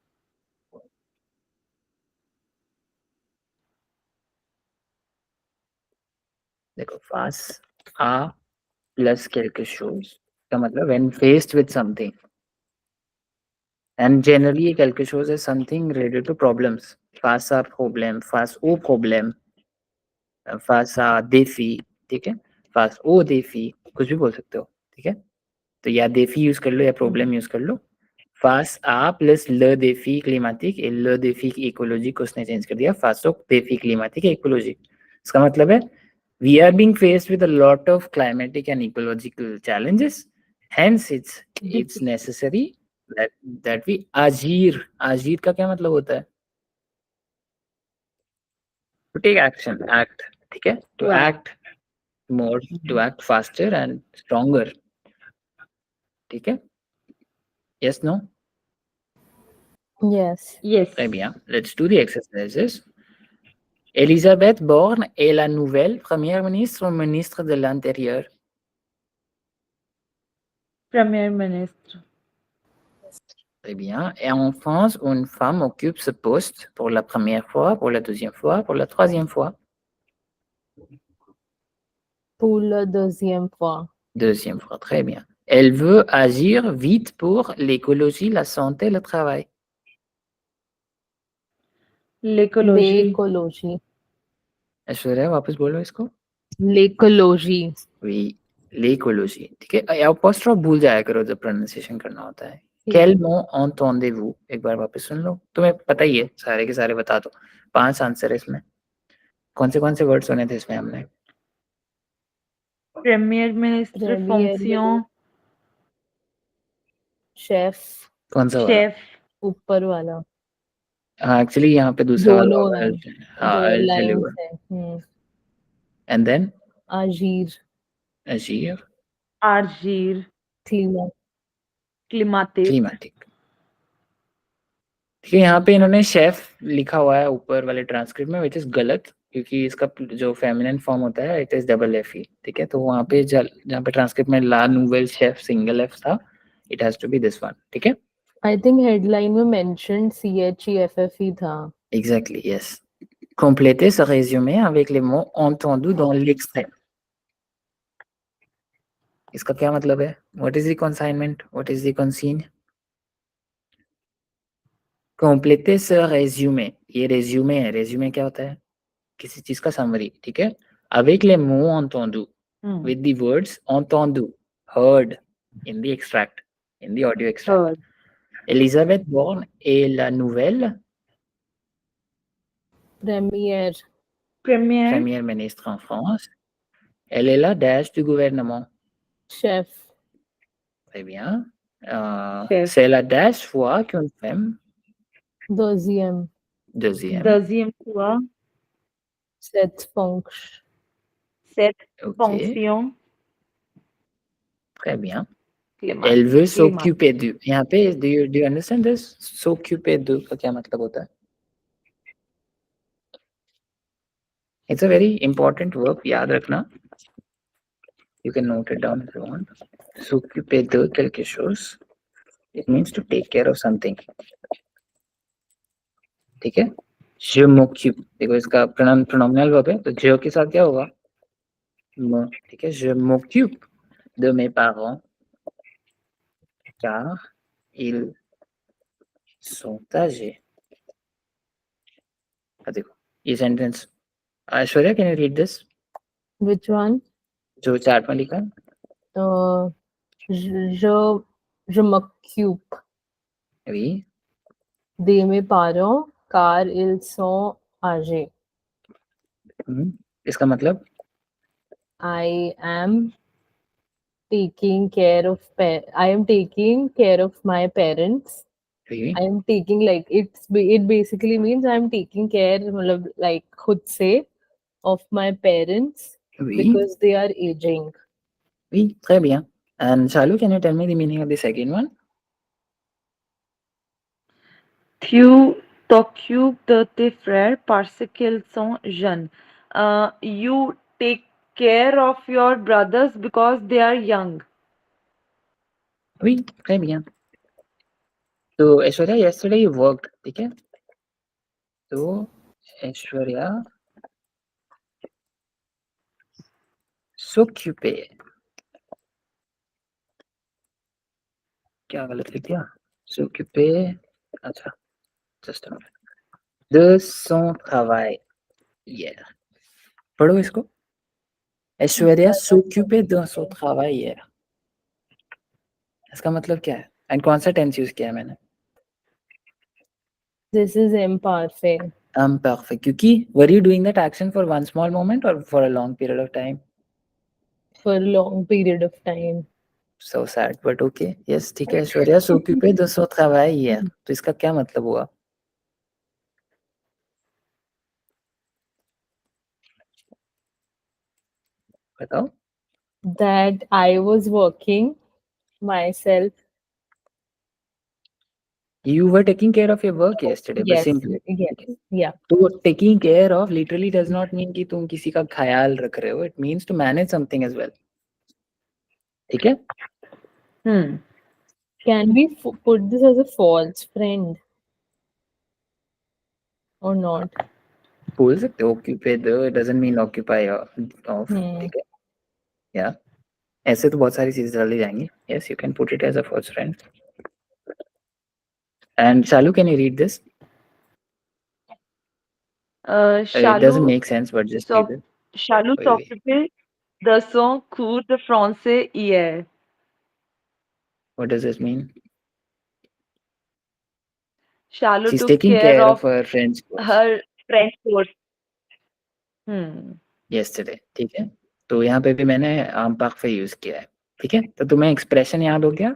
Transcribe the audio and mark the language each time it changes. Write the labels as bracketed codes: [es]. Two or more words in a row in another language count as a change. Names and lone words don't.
[fr] देखो face à plus quelque chose [hi] का मतलब [en] when faced with something. And generally [fr] quelque chose [en] is something related to problems. [fr] Face à problème, face au problème, face à défi. [hi] ठीक है? [fr] face au défi [hi] कुछ भी बोल सकते हो. ठीक है? तो या défi यूज कर लो या problem यूज कर लो. [fr] face à plus le défi climatique et le défi écologique [hi] उसने चेंज कर दिया [fr] face au défi climatique et écologique. [hi] इसका मतलब है [en] we are being faced with a lot of climatic and ecological challenges. Hence it's necessary that we agir [hi] का क्या मतलब होता है? [en] To take action, act. [hi] ठीक है? [en] To act more, to act faster and stronger. [hi] ठीक है? [en] Yes, no? Yes. Yes. [fr] Très bien. Let's do the exercises. Elisabeth Borne est la nouvelle première ministre ou ministre de l'Intérieur? Premier Ministre. Très bien. Et en France, une femme occupe ce poste pour la première fois, pour la deuxième fois, pour la troisième fois. Pour la deuxième fois. Deuxième fois, très bien. Elle veut agir vite pour l'écologie, la santé, le travail. L'écologie. L'écologie. [hi] ऐश्वर्या वापस बोलो इसको. [fr] L'écologie. Oui, l'écologie. [hi] ठीक है. apostrophe भूल जाया करो जब pronunciation करना होता है. ठीक [fr] Quel [hi] है. [fr] mot entendez-vous? [hi] एक बार वापस सुन लो. तुम्हें पता ही है, सारे के सारे बता दो. 5 आंसर है इसमें. कौन से वर्ड सुने थे इसमें हमने? [fr] Premier ministre, Premier fonction, शेफ. [hi] कौन सा वाला? [fr] chef. [hi] ऊपर वाला. हाँ, एक्चुअली यहाँ पे दूसरा वाला दोनों होगा. हैं. हाँ, दो [en] I'll tell [hi] लाइन्स [en] you. [hi] हैं. [en] And then [fr] Agir. agir, Agir, Climat. climatique. climatique. [hi] ठीक है, यहाँ पे इन्होंने शेफ लिखा हुआ है ऊपर वाले ट्रांसक्रिप्ट में, [en] which is [hi] गलत, क्योंकि इसका जो फेमिनिन फॉर्म होता है [en] it is double F E. [hi] ठीक है, तो वहाँ पे जहाँ पे ट्रांसक्रिप्ट में [fr] la nouvelle chef [hi] सिंगल एफ था, [en] it has to be this one. [hi] ठीक है, [en] I think headline में mentioned CHEFF था. exactly, yes. [fr] Complétez ce résumé avec les mots entendus dans l'extrait. [hi] इसका क्या मतलब है? [en] What is the consignment? What is the consigne? [fr] Complétez ce résumé. [hi] ये résumé है. résumé क्या होता है? किसी चीज का समरी. ठीक है, [fr] avec les mots entendus, [en] with the words entendu, heard in the extract, in the audio extract. Heard. [fr] Elisabeth Borne est la nouvelle Premier. première ministre en France. Elle est la dash du gouvernement. Chef. Très bien. Chef. C'est la dash fois qu'une femme. Deuxième. Deuxième. Deuxième fois, Cette fonction. cette Ok, fonction, très bien. climat. Elle veut climat. s'occuper de. [hi] यहाँ पे [en] do you understand this? [fr] s'occuper de [hi] का क्या मतलब होता है? [en] It's a very important verb, [hi] याद रखना. [en] You can note it down if you want. [fr] S'occuper de quelque chose. [en] It means to take care of something. [hi] ठीक है? [fr] Je m'occupe. [hi] देखो इसका pronominal verb है, तो je के साथ क्या होगा? Me. ठीक है? [fr] Je m'occupe de mes parents car ils sont âgés. [hi] देखो ये sentence. [en] Aishwarya, can you read this? Which one? [hi] जो चार्ट में लिखा है. [fr] Je m'occupe Oui. de mes parents car ils sont âgés. [hi] इसका मतलब? [en] I am taking care of my parents. [fr] Oui. [en] I am taking like it basically means I am taking care मतलब like [hi] खुद से [en] of my parents [fr] Oui. [en] because they are aging. [fr] Oui, très bien. [en] And Shalu, can you tell me the meaning of the second one? [fr] Tu t'occupes de tes frères parce qu'ils sont jeunes. [en] You take care of your brothers because they are young. [fr] Oui, très bien. [hi] तो ऐश्वर्या, [en] yesterday you worked, [hi] ठीक है? तो ऐश्वर्या s'occuper. क्या गलत लिख दिया? [fr] S'occuper. अच्छा, [en] just a minute. [fr] De son travail. Yeah. [hi] पढ़ो इसको. [fr] ऐश्वर्या s'occuper de son travail hier. [hi] इसका मतलब क्या है? एंड कौन सा टेंस यूज किया है मैंने? [en] This is imperfect. Imperfect. क्योंकि were you doing that action for one small moment or for a long period of time? For a long period of time. So sad, but okay. Yes, [hi] ठीक है ऐश्वर्या. [fr] s'occuper de son travail hier. [hi] तो इसका क्या मतलब हुआ? बताओ. [en] That I was working myself. You were taking care of your work yesterday. Yes. [hi] बस simply. [en] Yes. Yeah. [hi] तो [en] taking care of literally does not mean [hi] कि तुम किसी का ख्याल रख रहे हो. [en] It means to manage something as well. [hi] ठीक है? [en] Can we put this as a false friend or not? [hi] बोल सकते हो [en] occupy the doesn't mean occupy of, [hi] ठीक है? [en] Yeah. [hi] ऐसे तो बहुत सारी चीजें डाली जाएंगी. [en] Yes, you can put it as a false friend. And Shalu, can you read this? It doesn't Shalu make sense, but just read it. Shalu Wait, wait. [fr] s'occuper de son cours de français hier. [en] What does this mean? Shalu She's took taking care care of of her French course her French course. yesterday. [hi] ठीक है? तो यहाँ पे भी मैंने parfait यूज किया है. ठीक है? तो तुम्हें एक्सप्रेशन याद हो गया?